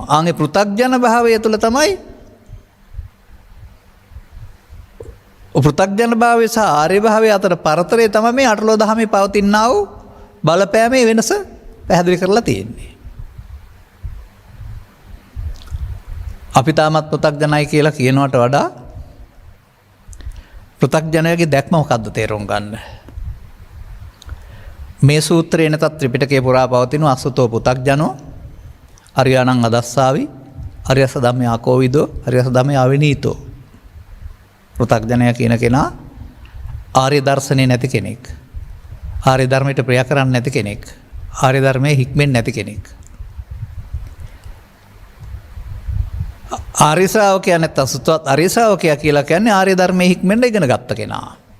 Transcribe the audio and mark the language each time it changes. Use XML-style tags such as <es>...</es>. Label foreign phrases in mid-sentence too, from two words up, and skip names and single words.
<si>ආන්ගේ පෘථග්ජන භාවය තුළ තමයි පෘථග්ජන භාවය සහ ආර්ය භාවය අතර පරතරය තමයි මේ අටලෝ දහමේ පවතිනා වූ බලපෑමේ වෙනස පැහැදිලි කරලා තියෙන්නේ. අපි තාමත් පෘථග්ජනයි කියලා කියනවට වඩා පෘථග්ජනයාගේ දැක්ම මොකද්ද තේරුම් ගන්න. මේ සූත්‍රයේ නැතත් ත්‍රිපිටකයේ පුරා පවතින</si> <pi>අසුතෝ පුතග්ජනෝ අරියාණං අදස්සාවි අරියස ධම්මේ ආකෝවිදෝ අරියස ධම්මේ අවිනීතෝ.</pi> <si>පෘථග්ජනයා කියන කෙනා ආර්ය දර්ශනේ නැති කෙනෙක්. ආර්ය ධර්මයට ප්‍රිය කරන්නේ නැති කෙනෙක්. ආර්ය ධර්මයේ හික්මෙන්නේ නැති කෙනෙක්. ආර්ය ශ්‍රාවකයා නැත්නම් සුතවත් ආර්ය ශ්‍රාවකයා කියලා කියන්නේ ආර්ය ධර්මයේ හික්මෙන්න ඉගෙන ගත්ත කෙනා.</si>